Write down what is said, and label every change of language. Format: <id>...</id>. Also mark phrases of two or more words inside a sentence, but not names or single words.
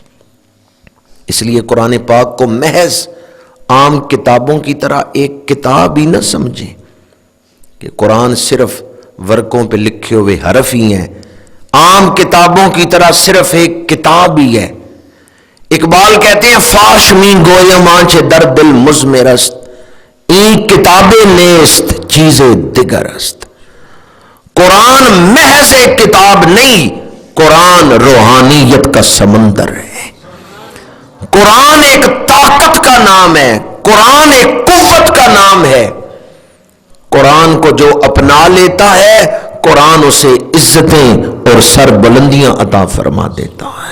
<ur>اس لیے قرآن پاک کو محض عام کتابوں کی طرح ایک کتاب ہی نہ سمجھیں کہ قرآن صرف ورقوں پہ لکھے ہوئے حرف ہی ہیں، عام کتابوں کی طرح صرف ایک کتاب ہی ہے۔ اقبال کہتے ہیں،</ur> <fa>فاش می گویم آنچ در دل مزمرست، این کتاب نیست چیز دیگر است۔</fa> <ur>قرآن محض ایک کتاب نہیں، قرآن روحانیت کا سمندر ہے، قرآن ایک طاقت کا نام ہے، قرآن ایک قوت کا نام ہے۔ قرآن کو جو اپنا لیتا ہے قرآن اسے عزتیں اور سربلندیاں عطا فرما دیتا ہے۔</ur>